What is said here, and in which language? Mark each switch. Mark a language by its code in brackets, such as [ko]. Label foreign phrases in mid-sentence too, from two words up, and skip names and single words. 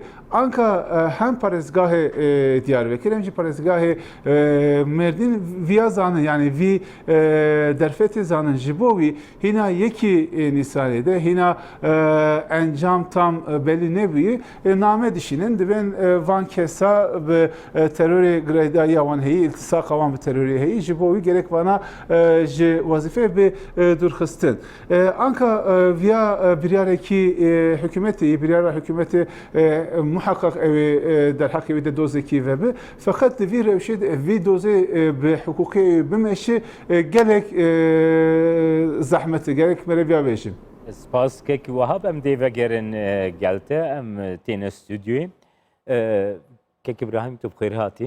[ku] Anka hem parêzgahê Diyarbekir hem jî parêzgahê Mêrdîn viya zanin yani vî derfetê zanin ji bo wî hîna yekî Nîsanê de hîna encam tam belî nebûyî name dişînin dibên van kesa bi terorê girêdariya wan heyî iltisaka wan bi terorê heyî ji bo wî gerek vana ji wazîfe bê dûrxistin. Anka viya biryarekî hikûmetê biryara hikûmetê muhakkak evi der hakkı de dozeki ve bi fakat vi rewşe vi doze bi hukuki bimeşi gerek zahmeti gerek mereviya beşin. Spas kek wahab em dê vegerin gelte em têne stüdyoyê. Kek İbrahim tu bixêr hatî.